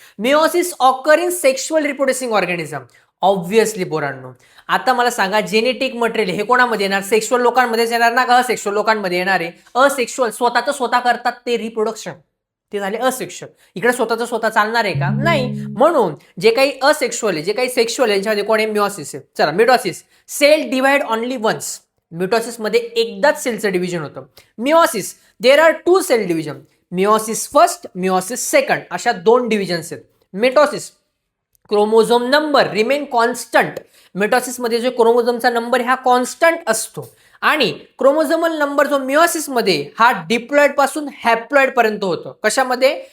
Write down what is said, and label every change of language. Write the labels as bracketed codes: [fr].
[en] Meiosis occur in sexual reproducing organism. [mr] Obviously पोरांनो, आता मला सांगा, जेनेटिक मटेरियल हे कोणामध्ये येणार? सेक्शुअल लोकांमध्येच येणार ना, का असेक्शुअल लोकांमध्ये येणार आहे? असेक्शुअल स्वतःच स्वतः करतात ते रिप्रोडक्शन, ते झाले असेक्शुअल. इकडे स्वतःच स्वतः चालणार आहे का? नाही. म्हणून जे काही असेक्शुअल आहे, जे काही सेक्शुअल आहे, यांच्यामध्ये कोण आहे? मिओसिस आहे. [en] चला, mitosis cell divide only once. [mr] Mitosis मध्ये एकदाच सेलचं डिव्हिजन होतं. [en] Meiosis there are 2 cell division. [mr] Meiosis first, meiosis second, अशा 2 डिव्हिजन्स आहेत. [en] Mitosis chromosome number remain constant. [mr] Mitosis मध्ये जो क्रोमोझोमचा नंबर हा कॉन्स्टंट असतो आणि क्रोमोझोमल नंबर जो मिओसिस मध्ये हा डिप्लॉइड पासून हॅप्लॉइड पर्यंत होतो. कशामध्ये?